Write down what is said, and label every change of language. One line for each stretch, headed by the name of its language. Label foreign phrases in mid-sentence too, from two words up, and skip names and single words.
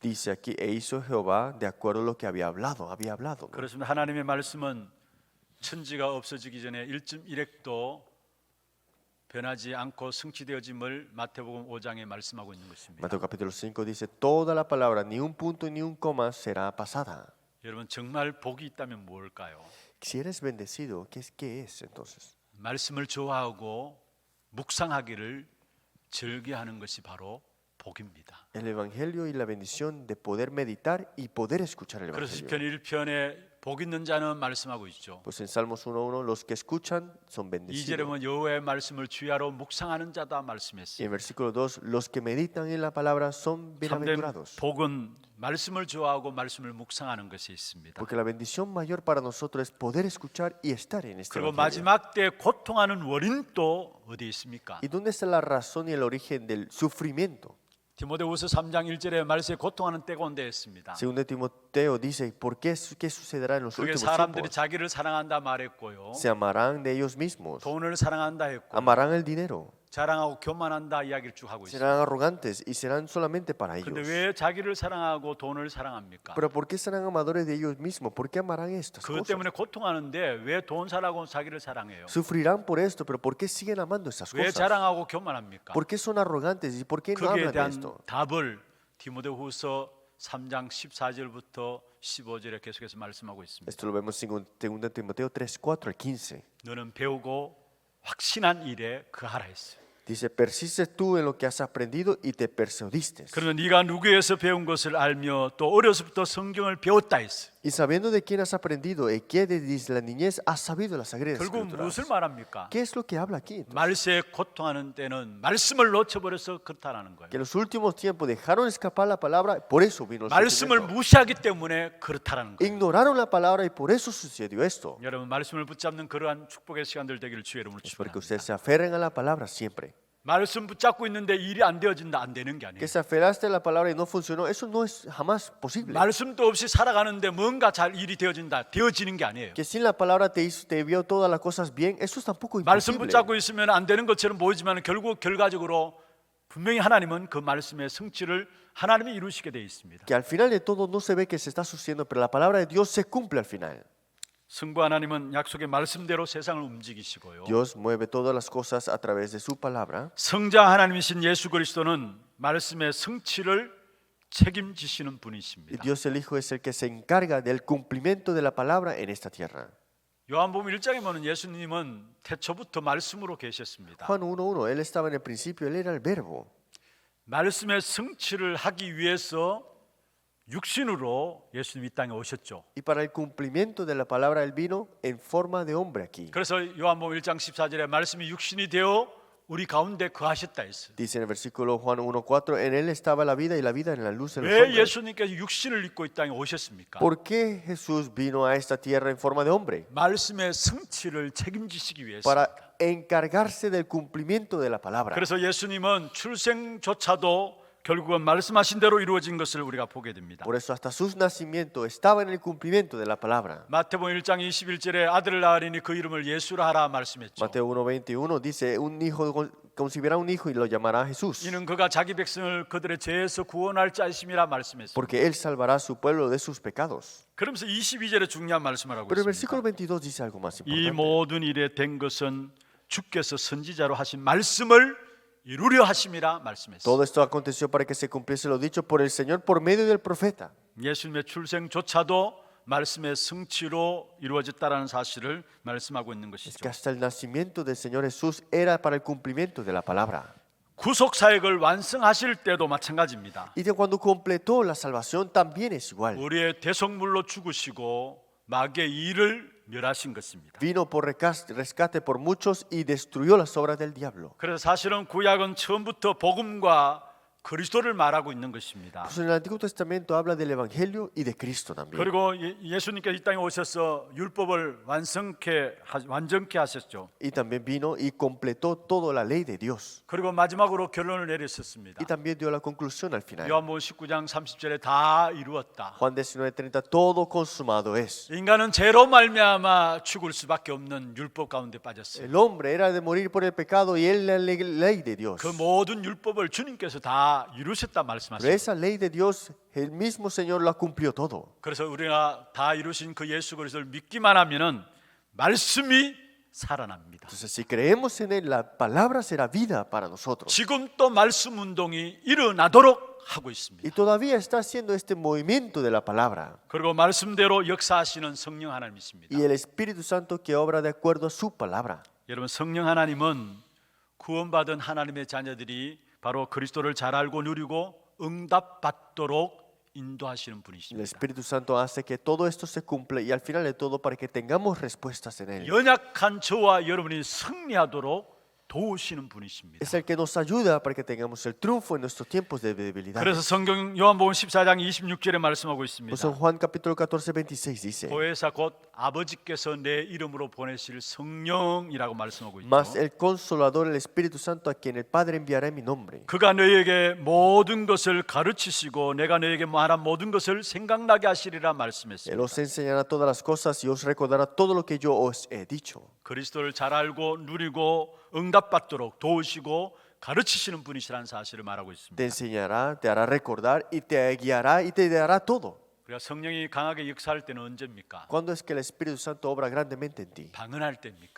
Spanish: Dice aquí, e hizo Jehová de acuerdo a lo que había hablado. ¿No?
Korean: 그렇습니다. 하나님의 말씀은 천지가 없어지기 전에 1.1획도 변하지 않고 성취되어짐을 마태복음 5장에 말씀하고 있는 것입니다.
Spanish: Mateo capítulo 5 dice, toda la palabra, ni un punto ni un coma será pasada.
Korean: 여러분 정말 복이 있다면 뭘까요?
Spanish: Si eres bendecido, ¿qué es entonces?
Korean: 말씀을 좋아하고 묵상하기를 즐겨하는 것이 바로 복입니다.
Spanish: El evangelio y la bendición de poder meditar y poder escuchar el
Korean: 그래서
Spanish: evangelio.
Korean: 시편 1편에 복 있는 자는 말씀하고 있죠.
Spanish: Pues en Salmos 1:1 los que escuchan son
Korean: 2절에
Spanish: bendecidos.
Korean: 보면 여호와의 말씀을 주야로 묵상하는 자다
Spanish: Y
Korean: 말씀했어요.
Spanish: en versículo 2, los que meditan en la palabra son
Korean: 참된
Spanish: bienaventurados.
Korean: 복은 말씀을 좋아하고 말씀을 묵상하는 것이 있습니다.
Spanish: Porque la bendición mayor para nosotros es poder escuchar y estar en este
Korean: 그리고
Spanish: evangelio.
Korean: 마지막 때 고통하는 원인도 어디 있습니까?
Spanish: ¿Y dónde está la razón y el origen del sufrimiento?
Korean: 디모데후서 3장 1절에 말세 고통하는 때가 온다 했습니다.
Spanish: Segundo Timoteo dice, ¿qué sucederá en los
Korean: 그게
Spanish: últimos
Korean: 사람들이
Spanish: tiempos?
Korean: 자기를 사랑한다 말했고요.
Spanish: Se amarán de ellos mismos,
Korean: 돈을 사랑한다 했고
Spanish: amarán el dinero,
Korean: 자랑하고 교만한다 이야기를 쭉 하고 있습니다.
Spanish: serán arrogantes y serán solamente para
Korean: 그런데
Spanish: ellos.
Korean: 왜 자기를 사랑하고 돈을 사랑합니까?
Spanish: Pero ¿por qué serán amadores de ellos mismos? ¿Por qué amarán estas
Korean: 그것
Spanish: cosas?
Korean: 때문에 고통하는데 왜 돈 사랑하고 자기를 사랑해요?
Spanish: Sufrirán por esto, pero ¿por qué siguen amando estas
Korean: 왜
Spanish: cosas?
Korean: 자랑하고 교만합니까?
Spanish: ¿Por qué son arrogantes y por qué no
Korean: 거기에
Spanish: hablan de
Korean: 대한
Spanish: esto?
Korean: 답을 디모데후서 3장 14절부터 15절에 계속해서 말씀하고 있습니다.
Spanish: Esto lo vemos en 2 Timoteo 3:4 al 15.
Korean: 너는 배우고 확신한 일에 그하라 했어요.
Spanish: Dice, persistes tú en lo que has aprendido y te persuadiste.
Korean: 그러면 네가 누구에서 배운 것을 알며 또 어려서부터 성경을 배웠다 했어요.
Spanish: Y sabiendo de quién has aprendido y que desde la niñez has sabido las sagradas
Korean: 결국
Spanish: escrituras.
Korean: 무엇을 말합니까?
Spanish: ¿Qué es lo que habla aquí? Entonces?
Korean: 말세에 고통하는 때는 말씀을 놓쳐버려서 그렇다라는 거예요.
Spanish: Que en los últimos tiempos dejaron escapar la palabra, por eso vino el
Korean: 말씀을
Spanish: sufrimiento.
Korean: 무시하기 때문에 그렇다라는 거예요.
Spanish: Ignoraron la palabra y por eso sucedió esto.
Korean: 여러분 말씀을 붙잡는 그러한 축복의 시간들 되기를 주의 이름으로
Spanish: Es porque
Korean: 축복합니다.
Spanish: ustedes se aferren a la palabra siempre.
Korean: 말씀 붙잡고 있는데 일이 안 되어진다 안 되는 게 아니에요.
Spanish: Que se aferraste a la palabra y no funcionó, eso no es jamás posible.
Korean: 말씀도 없이 살아가는데 뭔가 잘 일이 되어지는 게 아니에요.
Spanish: Que sin la palabra te vio todas las cosas bien, eso es tampoco
Korean: 말씀
Spanish: imposible.
Korean: 붙잡고 있으면 안 되는 것처럼 보이지만 결국 결과적으로 분명히 하나님은 그 말씀의 성취를 하나님이 이루시게 되어 있습니다.
Spanish: Que al final de todo no se ve que se está sucediendo, pero la palabra de Dios se cumple al final.
Korean: 성부 하나님은 약속의 말씀대로 세상을 움직이시고요.
Spanish: Dios mueve todas las cosas a través de su palabra.
Korean: 성자 하나님이신 예수 그리스도는 말씀의 성취를 책임지시는
Spanish: Y
Korean: 분이십니다.
Spanish: Dios el Hijo es el que se encarga del cumplimiento de la palabra en esta tierra.
Korean: 요한복음 1장에 보면 예수님은 태초부터 말씀으로 계셨습니다.
Spanish: Juan 1:1, Él estaba en el principio, Él era el verbo.
Korean: 말씀의 성취를 하기 위해서 육신으로 예수님 이 땅에 오셨죠.
Spanish: Y para el cumplimiento de la palabra Él vino en forma de hombre aquí.
Korean: 그래서 요한복음 1장 14절에 말씀이 육신이 되어 우리 가운데 거하셨다 했어요.
Spanish: Dice en el versículo Juan 1:4, en Él estaba la vida y la vida en la luz de los
Korean: 왜
Spanish: hombres.
Korean: 예수님께서 육신을 입고 이 땅에 오셨습니까?
Spanish: ¿Por qué Jesús vino a esta tierra en forma de hombre?
Korean: 말씀의 성취를 책임지시기 위해서.
Spanish: Para encargarse del cumplimiento de la palabra.
Korean: 그래서 예수님은 출생조차도 결국은 말씀하신 대로 이루어진 것을 우리가 보게 됩니다.
Spanish: Por eso hasta su nacimiento estaba en el cumplimiento de la palabra.
Korean: 마태복음 1장 21절에 아들을 낳으리니 그 이름을 예수라 하라 말씀했죠.
Spanish: Mateo 1:21 dice, un hijo concebirá un hijo y lo llamará Jesús,
Korean: 이는 그가 자기 백성을 그들의 죄에서 구원할 자이심이라 말씀했습니다.
Spanish: porque él salvará a su pueblo de sus pecados.
Korean: 그러면서 22절에 중요한 말씀을 하고
Spanish: Pero el
Korean: 있습니다.
Spanish: versículo 22 dice algo más
Korean: 이
Spanish: importante.
Korean: 모든 일에 된 것은 주께서 선지자로 하신 말씀을 이루려 하심이라 말씀했습니다.
Spanish: Todo esto aconteció para que se cumpliese lo dicho por el Señor por medio del profeta.
Korean: 예수님의 출생조차도 말씀의 성취로 이루어졌다라는 사실을 말씀하고 있는
Spanish: Es
Korean: 것이죠.
Spanish: que hasta el nacimiento del Señor Jesús era para el cumplimiento de la palabra.
Korean: 구속 사역을 완성하실 때도 마찬가지입니다.
Spanish: Y de cuando completó la salvación también es igual.
Korean: 우리의 대속물로 죽으시고 마귀의 일을 멸하신 것입니다.
Spanish: Vino por rescate por muchos y destruyó las obras del diablo.
Korean: 그래서 사실은 구약은 처음부터 복음과 그리스도를 말하고 있는 것입니다.
Spanish: Pues en el Antiguo Testamento habla del Evangelio y de Cristo también.
Korean: 그리고 예수님께서 이 땅에 오셔서 율법을 완전케 하셨죠.
Spanish: Y también vino y completó toda la ley de Dios.
Korean: 그리고 마지막으로 결론을 내렸었습니다.
Spanish: Y también dio la conclusión al final.
Korean: 요한복음 19장 30절에 다 이루었다.
Spanish: Juan 19:30, todo consumado es.
Korean: 인간은 죄로 말미암아 죽을 수밖에 없는 율법 가운데 빠졌어요.
Spanish: El hombre era de morir por el pecado y él la ley de Dios.
Korean: 그 모든 율법을 주님께서 다 이루셨다
Spanish: Pero
Korean: 말씀하셨어요.
Spanish: esa ley de Dios, el mismo Señor la cumplió todo.
Korean: 그래서 우리가 다 이루신 그 예수 그리스도를 믿기만 하면은 말씀이 살아납니다.
Spanish: Entonces, si creemos en Él, la palabra será vida para nosotros.
Korean: 지금 또 말씀 운동이 일어나도록 하고
Spanish: Y
Korean: 있습니다.
Spanish: todavía está haciendo este movimiento de la palabra.
Korean: 그리고 말씀대로 역사하시는 성령 하나님 있습니다.
Spanish: Y el Espíritu Santo que obra de acuerdo a su palabra.
Korean: 여러분, 성령 하나님은 구원받은 하나님의 자녀들이 바로 그리스도를 잘 알고 누리고 응답받도록 인도하시는
Spanish: El
Korean: 분이십니다.
Spanish: Espíritu Santo hace que todo esto se cumpla y al final de todo para que tengamos respuestas en Él.
Korean: 연약한 저와 여러분이 승리하도록 도우시는 분이십니다.
Spanish: Es el que nos ayuda para que tengamos el triunfo en nuestros tiempos de debilidad.
Korean: 그래서 성경 요한복음 14장 26절에 말씀하고 있습니다.
Spanish: Pues en Juan capítulo 14, 26 dice:
Korean: 보혜사 곧 아버지께서 내 이름으로 보내실 성령이라고 말씀하고
Spanish: Mas
Korean: 있죠.
Spanish: el Consolador, el Espíritu Santo, a quien el Padre enviará en mi nombre,
Korean: 그가 너희에게 모든 것을 가르치시고 내가 너희에게 말한 모든 것을 생각나게 하시리라
Spanish: Él
Korean: 말씀했습니다.
Spanish: os enseñará todas las cosas y os recordará todo lo que yo os he dicho.
Korean: 그리스도를 잘 알고 누리고 응답받도록 도우시고 가르치시는 분이시라는 사실을 말하고
Spanish: Te
Korean: 있습니다.
Spanish: enseñará, te hará recordar y te guiará y te dará todo.
Korean: 그러니까 성령이 강하게 역사할 때는 언제입니까?
Spanish: ¿Cuándo es que el Espíritu Santo obra grandemente en ti?
Korean: 방언할 때입니까?